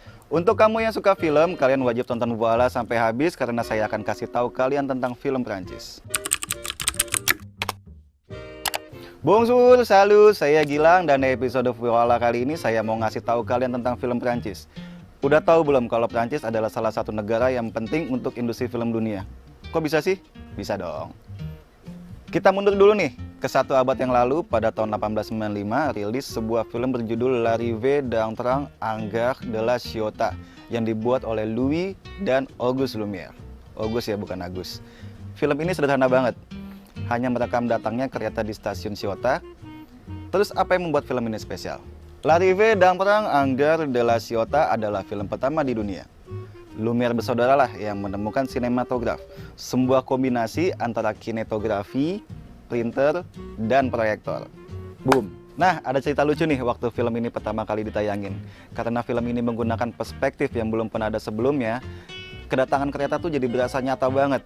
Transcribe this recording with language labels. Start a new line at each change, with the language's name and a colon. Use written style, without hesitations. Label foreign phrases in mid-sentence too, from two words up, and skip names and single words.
Indonesian: Untuk kamu yang suka film, kalian wajib tonton Voila sampai habis karena saya akan kasih tahu kalian tentang film Prancis.
French: Bonjour, salut,
Indonesian: saya Gilang dan di episode Voila kali ini saya mau ngasih tahu kalian tentang film Prancis. Udah tahu belum kalau Prancis adalah salah satu negara yang penting untuk industri film dunia? Kok bisa sih? Bisa dong. Kita mundur dulu nih, ke satu abad yang lalu pada tahun 1895 rilis sebuah film berjudul L'Arrivée d'un train en gare de la Ciotat yang dibuat oleh Louis dan Auguste Lumière. Auguste ya, bukan Agus. Film ini sederhana banget, hanya merekam datangnya kereta di stasiun Ciotat. Terus apa yang membuat film ini spesial? L'Arrivée d'un train en gare de la Ciotat adalah film pertama di dunia. Lumière bersaudaralah yang menemukan sinematograf, sebuah kombinasi antara kinetografi, printer, dan proyektor. Boom! Nah, ada cerita lucu nih waktu film ini pertama kali ditayangin. Karena film ini menggunakan perspektif yang belum pernah ada sebelumnya, kedatangan kereta tuh jadi berasa nyata banget.